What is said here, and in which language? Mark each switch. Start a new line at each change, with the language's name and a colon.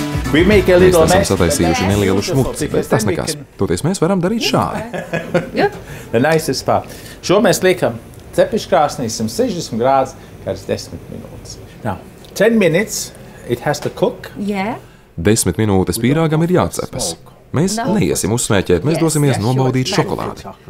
Latvian: Mēs esam sataisījuši nelielu šmuci, bet tas nekas. Toties mēs varam darīt šādi. Šo mēs liekam cepeškrāsnī 160 grādus kāds 10 minūtes.
English: Now, 10 minutes it has to cook.
Latvian: 10 minūtes pīrāgam ir jācepas. Mēs neiesim uzsmēķēt, mēs dosimies nobaudīt šokolādi.